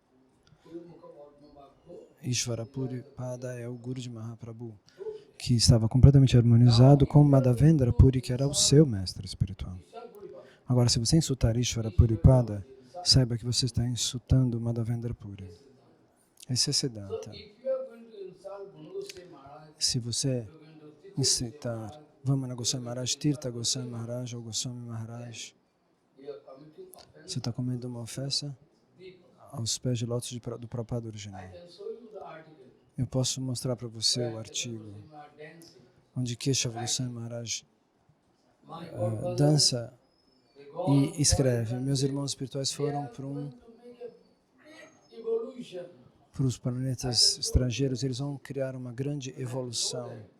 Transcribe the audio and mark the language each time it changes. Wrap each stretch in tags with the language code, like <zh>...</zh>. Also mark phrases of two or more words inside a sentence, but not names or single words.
<pt>Ishvara Puripada é o Guru de Mahaprabhu, que estava completamente harmonizado com Madhavendra Puri, que era o seu mestre espiritual. Agora, se você insultar Ishvara Puripada, saiba que você está insultando Madhavendra Puri. Esse é Siddhanta. Se você incitar Vamana Goswami Maharaj, Tirtha Goswami Maharaj ou Goswami Maharaj, você está comendo uma ofensa aos pés de lótus do Prabhupada original. Eu posso mostrar para você o artigo onde Keshava Goswami Maharaj dança e escreve: meus irmãos espirituais foram para os planetas estrangeiros, eles vão criar uma grande evolução.</pt>